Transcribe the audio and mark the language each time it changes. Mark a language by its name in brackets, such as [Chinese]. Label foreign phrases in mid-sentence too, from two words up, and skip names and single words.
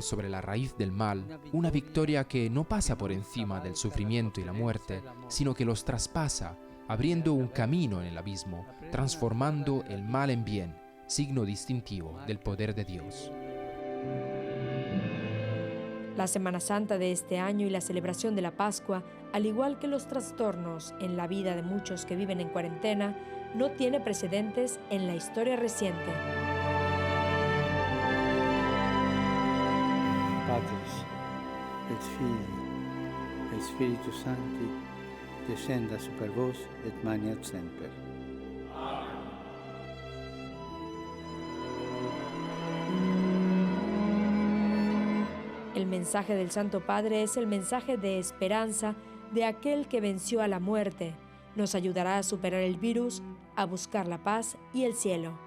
[Spanish] sobre la raíz del mal, una victoria que no pasa por encima del sufrimiento y la muerte, sino que los traspasa, abriendo un camino en el abismo, transformando el mal en bien, signo distintivo del poder de Dios. La Semana Santa de este año y la celebración de la Pascua, al igual que los trastornos en la vida de muchos que viven en cuarentena, no tiene precedentes en la historia reciente. [Latin] Patris et Filii et Spiritus Sancti descenda super vos et maniat semper. [Spanish] El mensaje del Santo Padre es el mensaje de esperanza de aquel que venció a la muerte. Nos ayudará a superar el virus, a buscar la paz y el cielo.